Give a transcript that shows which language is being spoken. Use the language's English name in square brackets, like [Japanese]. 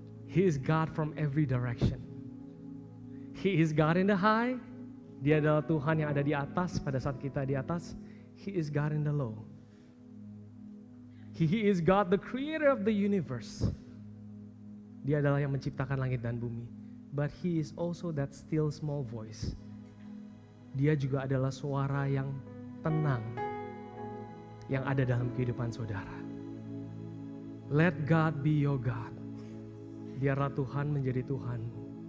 [English] He is God from every direction. He is God in the high. [Indonesian] Dia adalah Tuhan yang ada di atas pada saat kita di atas. [English] He is God in the low. He is God, the creator of the universe. [Indonesian] Dia adalah yang menciptakan langit dan bumi. [English] But He is also that still small voice. [Indonesian] Dia juga adalah suara yang tenang yang ada dalam kehidupan saudara. [English] Let God be your God. [Indonesian] Biarlah Tuhan menjadi Tuhanmu.